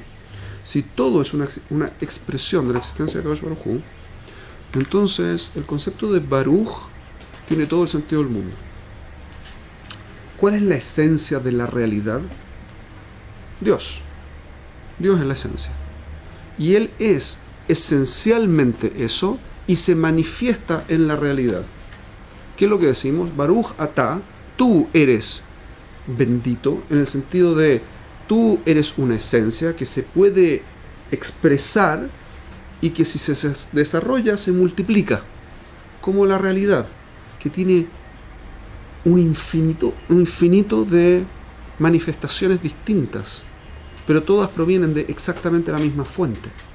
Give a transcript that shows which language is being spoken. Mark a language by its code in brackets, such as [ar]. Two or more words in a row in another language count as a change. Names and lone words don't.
[es] Si todo es una expresión de la existencia de [he] הקדוש ברוך הוא, [es] entonces el concepto de Baruch tiene todo el sentido del mundo. ¿Cuál es la esencia de la realidad? Dios. Dios es la esencia. Y Él es esencialmente eso y se manifiesta en la realidad. ¿Qué es lo que decimos? [he] ברוך אתה, [es] tú eres bendito, en el sentido de tú eres una esencia que se puede expresar y que si se desarrolla se multiplica, como la realidad, que tiene un infinito de manifestaciones distintas, pero todas provienen de exactamente la misma fuente.